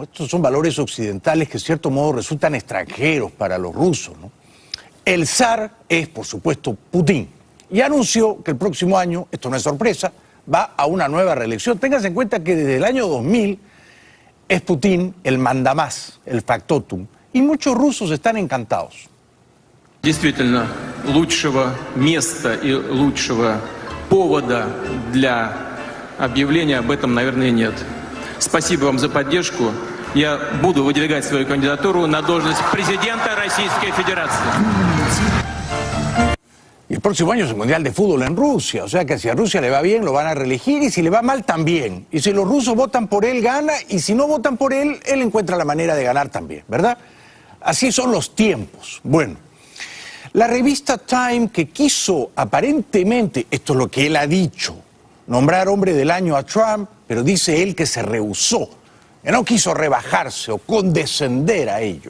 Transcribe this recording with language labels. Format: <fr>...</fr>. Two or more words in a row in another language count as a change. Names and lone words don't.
<es>Estos son valores occidentales que, de cierto modo, resultan extranjeros para los rusos, ¿no? El zar es, por supuesto, Putin. Y anunció que el próximo año, esto no es sorpresa, va a una nueva reelección. Ténganse en cuenta que desde el año 2000... es Putin el mandamás, el factotum, y muchos rusos están encantados.</es> <ru>Действительно, лучшего места и лучшего повода для объявления об этом, наверное, нет. Спасибо вам за поддержку. Я буду выдвигать свою кандидатуру на должность президента Российской Федерации.</ru> <es>Y el próximo año es el Mundial de Fútbol en Rusia, o sea que si a Rusia le va bien lo van a reelegir y si le va mal también. Y si los rusos votan por él gana y si no votan por él, él encuentra la manera de ganar también, ¿verdad? Así son los tiempos. Bueno, la revista Time, que quiso aparentemente, esto es lo que él ha dicho, nombrar hombre del año a Trump, pero dice él que se rehusó, que no quiso rebajarse o condescender a ello.</es>